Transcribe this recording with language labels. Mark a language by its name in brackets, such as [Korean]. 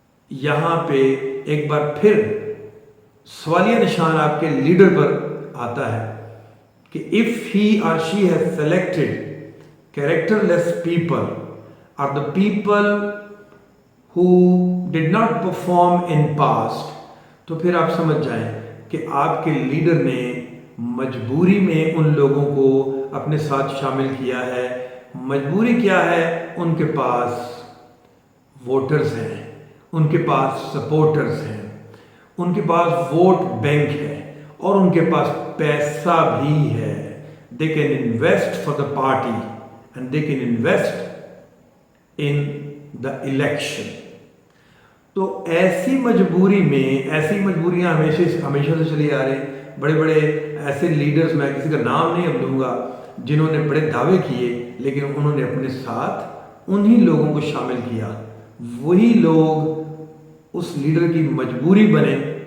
[Urdu] یہاں پہ ایک بار پھر سوالیہ نشان آپ کے لیڈر پر آتا ہے کہ [English] if he or she has selected characterless people or the people who did not perform in past، [Urdu] تو پھر آپ سمجھ جائیں کہ آپ کے لیڈر نے مجبوری میں ان لوگوں کو اپنے ساتھ شامل کیا ہے. مجبوری کیا ہے؟ ان کے پاس ووٹرز ہیں، ان کے پاس سپورٹرز ہیں، ان کے پاس ووٹ بینک ہے اور ان کے پاس پیسہ بھی ہے. [English] They can invest for the party and they can invest in the election. [Urdu] تو ایسی مجبوری میں، ایسی مجبوریاں ہمیشہ سے چلی آ رہی ہیں. بڑے بڑے ایسے لیڈرز، میں کسی کا نام نہیں اب لوں گا، جنہوں نے بڑے دعوے کیے لیکن انہوں نے اپنے ساتھ انہی لوگوں کو شامل کیا. وہی لوگ اس لیڈر کی مجبوری بنے.